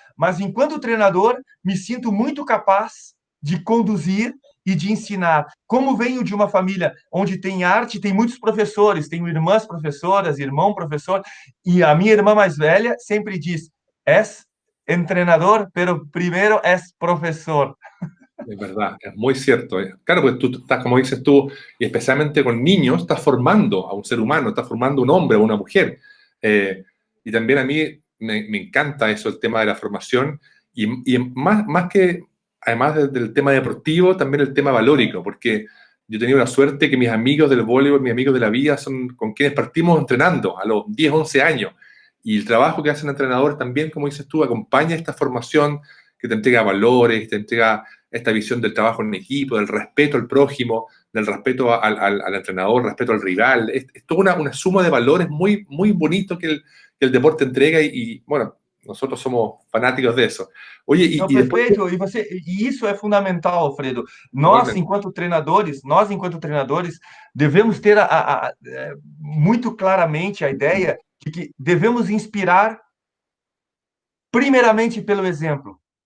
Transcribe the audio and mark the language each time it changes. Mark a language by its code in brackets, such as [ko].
[pt] Mas enquanto treinador, me sinto muito capaz de conduzir e de ensinar. Como venho de uma família onde tem arte, tem muitos professores, tenho irmãs professoras, irmão professor, e a minha irmã mais velha sempre diz: és entrenador, pero primero és professor. [es] Es verdad, es muy cierto. Claro, pues tú estás, como dices tú, y especialmente con niños, estás formando a un ser humano, estás formando un hombre o una mujer. Y también a mí me encanta eso, el tema de la formación, y más que, además del tema deportivo, también el tema valórico, porque yo he tenido la suerte que mis amigos del voleibol, mis amigos de la vida, son con quienes partimos entrenando a los 10, 11 años. Y el trabajo que hace el entrenador también, como dices tú, acompaña esta formación que te entrega valores, que te entrega esta visión del trabajo en equipo, del respeto al prójimo, del respeto al entrenador, respeto al rival. Es toda una suma de valores muy, muy bonito que el deporte entrega bueno, nosotros somos fanáticos de eso. Oye, [pt] Não, [es] después, [pt] perfeito. E isso é fundamental, Alfredo. [es] igualmente, [pt] Nós enquanto treinadores, devemos ter muito claramente a ideia de que devemos inspirar primeiramente pelo exemplo.